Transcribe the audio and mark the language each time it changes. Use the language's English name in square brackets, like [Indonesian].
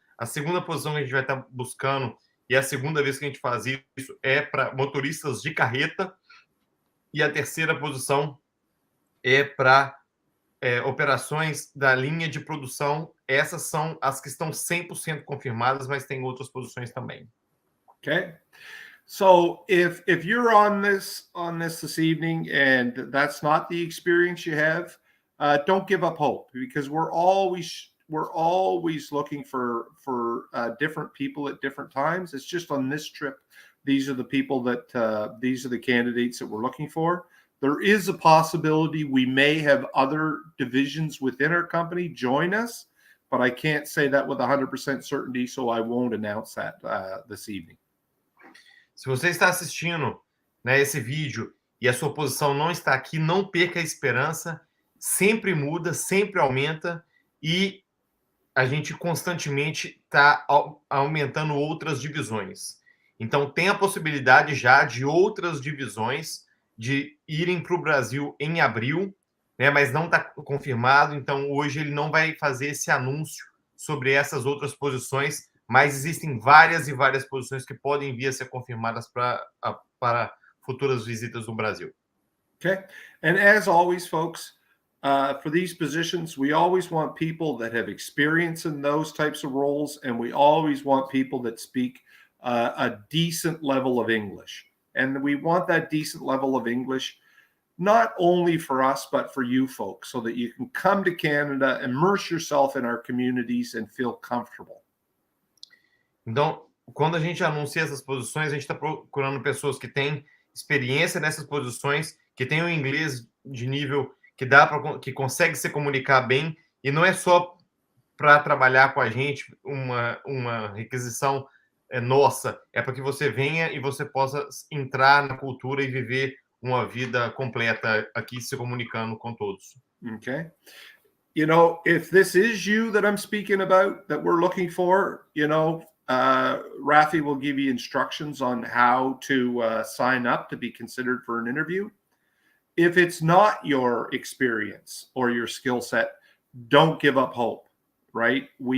[Portuguese] A segunda posição que a gente vai estar buscando, e a segunda vez que a gente faz isso, é para motoristas de carreta. E a terceira posição é para operações da linha de produção. Essas são as que estão 100% confirmadas, mas tem outras posições também. [English] Okay. So if you're on this this evening and that's not the experience you have, don't give up hope, because we're always looking for different people at different times. It's just on this trip, these are the people that these are the candidates that we're looking for. There is a possibility we may have other divisions within our company join us, but I can't say that with 100% certainty, so I won't announce that this evening. [Portuguese] Se você está assistindo, né, esse vídeo e a sua posição não está aqui, não perca a esperança. Sempre muda, sempre aumenta e a gente constantemente está aumentando outras divisões. Então, tem a possibilidade já de outras divisões de irem para o Brasil em abril, né, mas não está confirmado. Então, hoje ele não vai fazer esse anúncio sobre essas outras posições, mas existem várias e várias posições que podem vir a ser confirmadas para futuras visitas no Brasil. [English] Okay. And as always, folks, for these positions, we always want people that have experience in those types of roles, and we always want people that speak a decent level of English. And we want that decent level of English not only for us, but for you folks, so that you can come to Canada, immerse yourself in our communities, and feel comfortable. [Portuguese] Então, quando a gente anuncia essas posições, a gente está procurando pessoas que têm experiência nessas posições, que têm um inglês de nível que consegue se comunicar bem, e não é só para trabalhar com a gente uma requisição nossa, é para que você venha e você possa entrar na cultura e viver uma vida completa aqui se comunicando com todos. [English] Okay. You know, if this is you that I'm speaking about, that we're looking for, you know, Rafi will give you instructions on how to sign up to be considered for an interview. If it's not your experience or your skill set, don't give up hope, right?